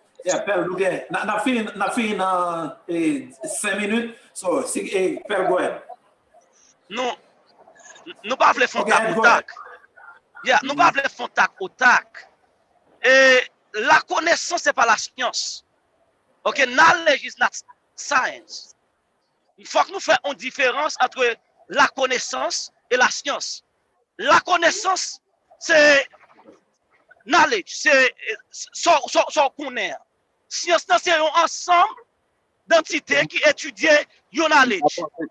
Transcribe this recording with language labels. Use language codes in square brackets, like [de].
[fr] Yeah, Père Louguet, n'a fini dans 5 minutes. [en] So, Père, go ahead. [fr] Non, nous pas voulons faire tac au tac. [en] Yeah, [fr] nous pas voulons faire tac au tac. Et la connaissance, c'est pas la science. [en] OK, knowledge is not science. [fr] Il faut que nous fassions une différence entre la connaissance et la science. La connaissance, c'est knowledge, c'est ce qu'on est. Science, c'est un ensemble d'entités qui étudiaient le knowledge.